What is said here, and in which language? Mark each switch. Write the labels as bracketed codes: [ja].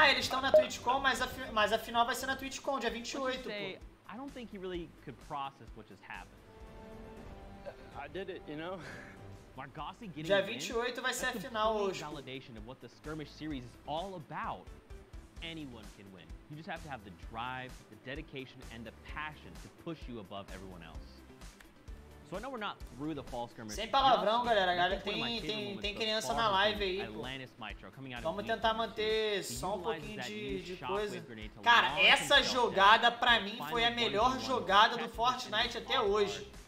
[pt] eles estão na TwitchCon, mas a final vai ser na TwitchCon, dia 28, pô. [en] I don't think he really could process what just happened. I did it, you know? [pt] Dia 28 vai ser a final hoje. [en] Validation of what the Skirmsh series is all about. Anyone can win. You just have to have the drive, the dedication, and the passion to push you above everyone else. So I know we're not through the fall skirmish. [pt] Sem palavrão, galera. Tem criança na live aí, pô. Vamos tentar manter só um pouquinho de coisa. Cara, essa jogada pra mim foi a melhor jogada do Fortnite até hoje.